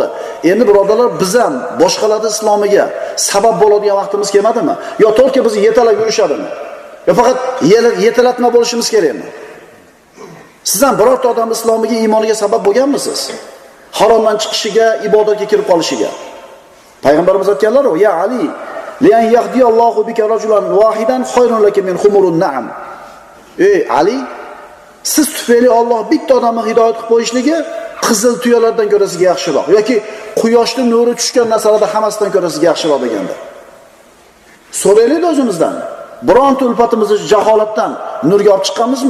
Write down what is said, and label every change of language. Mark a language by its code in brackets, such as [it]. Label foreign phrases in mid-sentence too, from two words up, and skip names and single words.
[uz] Endi birodarlar, biz ham boshqalarning islomiga sabab bo'ladigan vaqtimiz kelmadimi? Yo to'g'ri bizni yetalab yurishadimi? Yo faqat yetalatma bo'lishimiz kerakmi? Siz ham birorta odam islomiga, iymoniga sabab bo'lganmisiz? Haromdan chiqishiga, ibodatga kirib qolishiga. Payg'ambarimiz aytganlar: [ar] "يا علي لأن يهدي الله بك رجلا واحدا خير لك من حمر النعم." [uz] Ey Ali, siz tufayli Alloh bitta odamni hidoyat qilib qo'yishligi qizil tuyalardan ko'ra sizga yaxshiroq yoki quyoshning nuri tushgan narsalarda hammasidan ko'ra sizga yaxshiroq deganda. So'raylik o'zimizdan. Bironta ulfatimizni jaholatdan nurga olib chiqqanmizmi?